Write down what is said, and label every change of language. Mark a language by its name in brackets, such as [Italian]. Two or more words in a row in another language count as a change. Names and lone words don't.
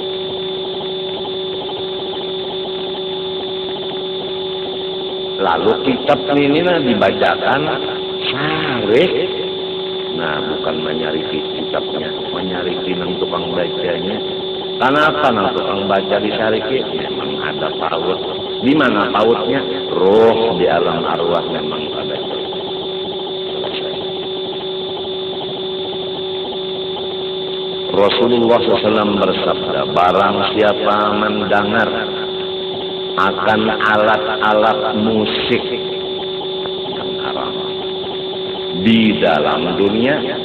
[Banjar] Lalu kitab ini dibacakan sare. Nah, bukan menyariki kitabnya, menyariki nang tukang bacanya. Kenapa nang tukang baca disariki? Memang ada paut. Di mana pautnya? [Indonesian] Roh di alam arwah memang ada. Rasulullah SAW bersabda, barang siapa mendengar akan alat-alat musik yang haram di dalam dunia,